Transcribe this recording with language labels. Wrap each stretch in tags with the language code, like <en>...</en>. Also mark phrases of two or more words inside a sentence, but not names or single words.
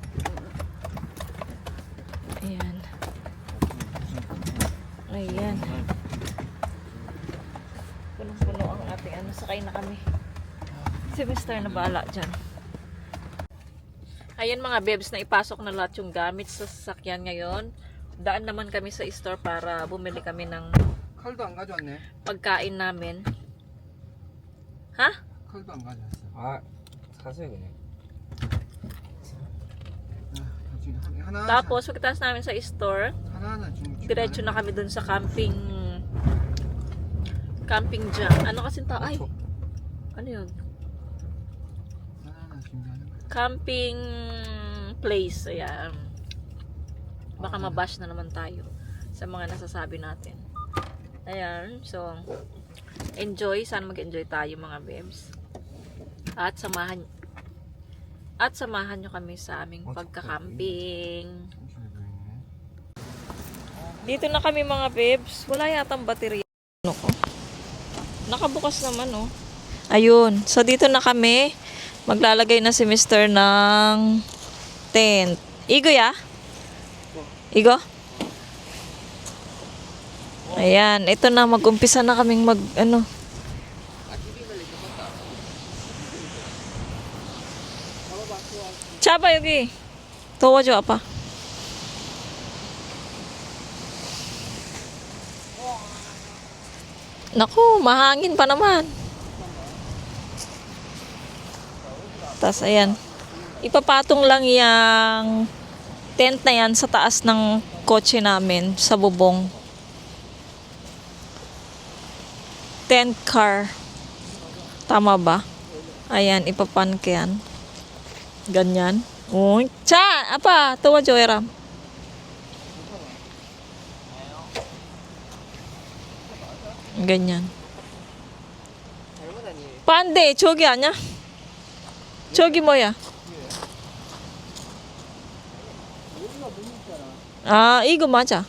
<tl>Ayan. Ayan. Punong-puno ang ating ano. Sakay na kami. Si Mr. na bahala dyan. Ayan mga bebs, na ipasok na lahat yung gamit sa sasakyan ngayon. Daan naman kami sa store para bumili kami ng</tl> <ko>칼도 안 가져왔네.</ko> <tl>pagkain namin. Ha?</tl> <ko>칼도 안 가져왔어. 아 사세요 그냥. 지금 하나</ko> <tl>Tapos, pagkatapos namin sa store,</tl> <ko>하나하나 지금</ko> <tl>diretso na kami dun sa camping dyan. Ano kasing tao? Ay! Ano yun?</tl> <ko>하나하나 준비하는 거야.</ko> <en>Camping place.</en> <tl>Ayan. Baka mabash na naman tayo sa mga nasasabi natin. Ayan. So, enjoy. Sana mag-enjoy tayo mga bebs. At samahan nyo kami sa aming pagka-camping.</tl> <ko>정신이 보이네.</ko> <tl>Dito na kami mga bebs. Wala yatang baterya. Ano ko? Nakabukas naman oh. Ayun. So dito na kami. Maglalagay na si Mr. ng tent. Igo ya? Igo? Ayan. Ito na. Mag-umpisa na kaming Chaba 여기.</tl> <ko>도와줘 아빠.</ko> <tl>Naku, mahangin pa naman. Tapos, ayan. Ipapatong lang yung tent na yan sa taas ng kotse namin, sa bubong.</tl> <en>Tent car.</en> <tl>Tama ba? Ayan, ipapan ko yan. Ganyan. Uy. Cha! Apa? Tawajo, Eram. ganyan.</tl> <ko>반대 저기 아니야? 저기 뭐야? 아 이거 맞아.</ko>